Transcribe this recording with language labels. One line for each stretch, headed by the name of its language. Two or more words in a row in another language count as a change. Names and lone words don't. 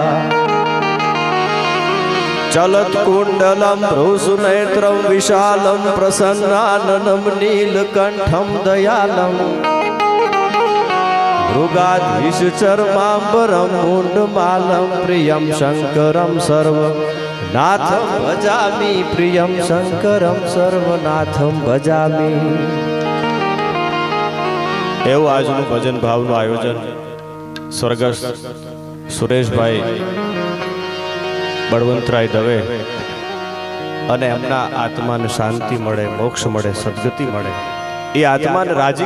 Sanskrit: चलत कुंडलम भ्रूसुनेत्रम विशालम प्रसन्नाननम नीलकंठम दयालम मृगाधीश चर्मांबरम मुंडमालम प्रियम शंकरम सर्व नाथम भजामी प्रियम शंकरम सर्वनाथम भजामी।
Gujarati: એવું આજનું ભજન ભાવનું આયોજન સ્વર્ગસ્થ સુરેશભાઈ બળવંતરાય દવે અને એમના આત્માને શાંતિ મળે, મોક્ષ મળે, સદગતિ મળે એ આત્માને રાજી